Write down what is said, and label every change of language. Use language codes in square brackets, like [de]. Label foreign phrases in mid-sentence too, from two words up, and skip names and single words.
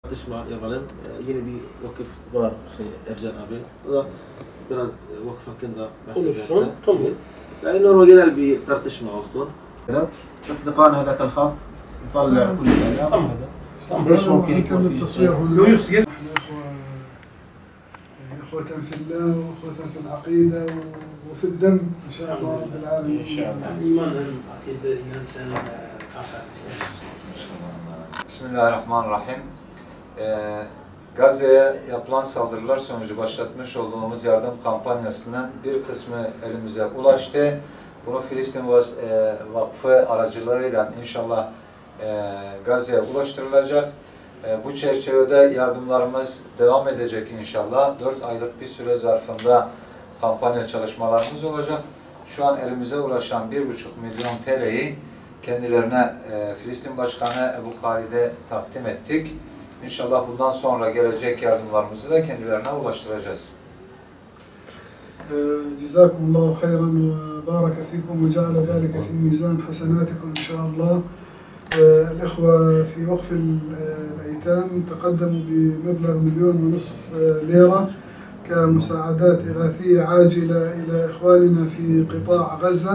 [tr] Tartışma yapalım. Yeni bir vakıf var Ercan abi. O da biraz vakıf hakkında bahsederse. Tamam. Yani normal genel bir tartışma olsun. [ar] أصدقائنا هذاك الخاص نطلع كل الأيام. تمام. ايش ممكن يكون نكمل في التصوير شيء؟ هنا. نحن إخوة في الله وإخوة في العقيدة وفي الدم إن شاء الله رب العالمين. إن شاء الله. إيمان عقيدة إيمان سنة بسم الله الرحمن الرحيم. [tr] Gazze'ye yapılan saldırılar sonucu başlatmış olduğumuz yardım kampanyasının bir kısmı elimize ulaştı. Bunu Filistin Vakfı aracılığıyla inşallah Gazze'ye ulaştırılacak. Bu çerçevede yardımlarımız devam edecek inşallah. 4 aylık bir süre zarfında kampanya çalışmalarımız olacak. Şu an elimize ulaşan 1,5 milyon TL'yi kendilerine Filistin Başkanı Ebu Halid'e takdim ettik. İnşallah bundan sonra gelecek yardımlarımızı da kendilerine ulaştıracağız. [ar] جزاكم الله خيرا وبارك فيكم وجعل ذلك في ميزان حسناتكم إن شاء الله. الإخوة في وقف الأيتام تقدموا بمبلغ 1.5 مليون ليرة كمساعدات إغاثية عاجلة إلى إخواننا في قطاع غزة.